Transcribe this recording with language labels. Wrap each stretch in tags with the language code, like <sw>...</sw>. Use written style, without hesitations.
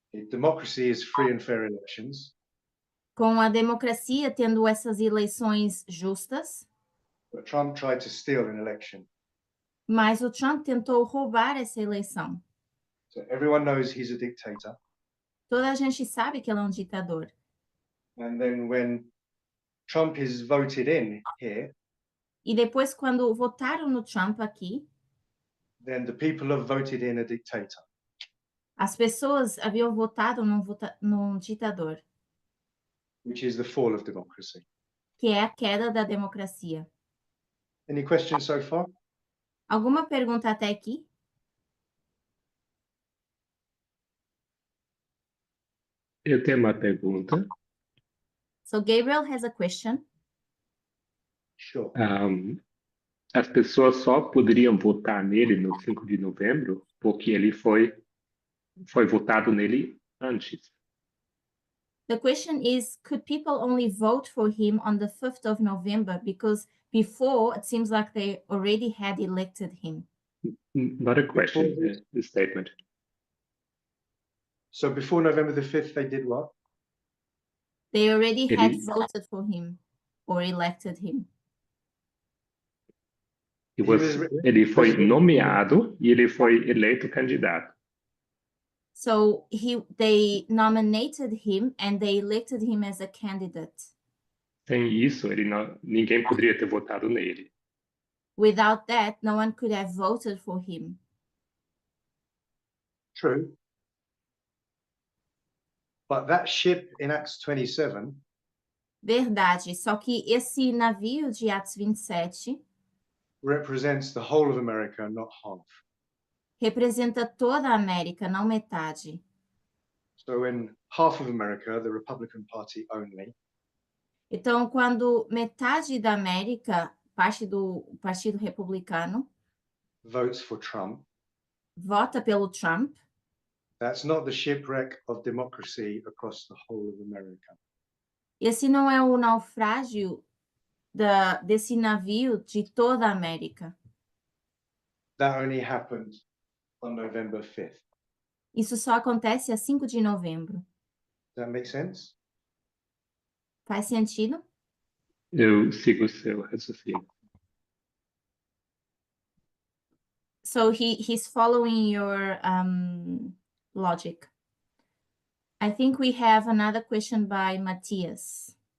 <en>Democracy is free and fair elections,</en> <pt>Com a democracia tendo essas eleições justas,</pt> <en>but Trump tried to steal an election.</en> <pt>mas o Trump tentou roubar essa eleição.</pt> <en>So everyone knows he's a dictator.</en> <pt>Toda a gente sabe que ele é um ditador.</pt> <en>And then when Trump is voted in here,</en> <pt>E depois, quando votaram no Trump aqui,</pt> <en>then the people have voted in a dictator.</en> <pt>as pessoas haviam votado num ditador,</pt> <en>Which is the fall of democracy.</en> <pt>que é a queda da democracia.</pt> <en>Any questions so far?</en> <pt>Alguma pergunta até aqui? Eu tenho uma pergunta.</pt> <en>So Gabriel has a question. Sure.</en> <pt>As pessoas só poderiam votar nele no 5 de novembro porque ele foi votado nele antes.</pt> <en>The question is, could people only vote for him on the 5th of November? Because before, it seems like they already had elected him. Not a question, a statement. So before November the 5th, they did what? They already had</en> <pt>Ele-</pt> <en>voted for him or elected him.</en> <pt>Ele foi nomeado e ele foi eleito candidato.</pt> <en>So they nominated him and they elected him as a candidate.</en> <pt>Sem isso, ninguém poderia ter votado nele.</pt> <en>Without that, no one could have voted for him. True. But that ship in Acts 27</en> <pt>Verdade. Só que esse navio de Atos 27</pt> <en>represents the whole of America, not half.</en> <pt>representa toda a América, não metade.</pt> <en>So in half of America, the Republican Party only,</en> <pt>Então, quando metade da América, parte do Partido Republicano,</pt> <en>votes for Trump,</en> <pt>vota pelo Trump,</pt> <en>that's not the shipwreck of democracy across the whole of America.</en> <pt>esse não é o naufrágio desse navio de toda a América.</pt> <en>That only happened on November 5th.</en> <pt>Isso só acontece a 5 de novembro.</pt> <en>Does that make sense?</en> <pt>Faz sentido? Eu sigo o seu raciocínio.</pt> <en>So he's following your logic. I think we have another question by Matthias.</en>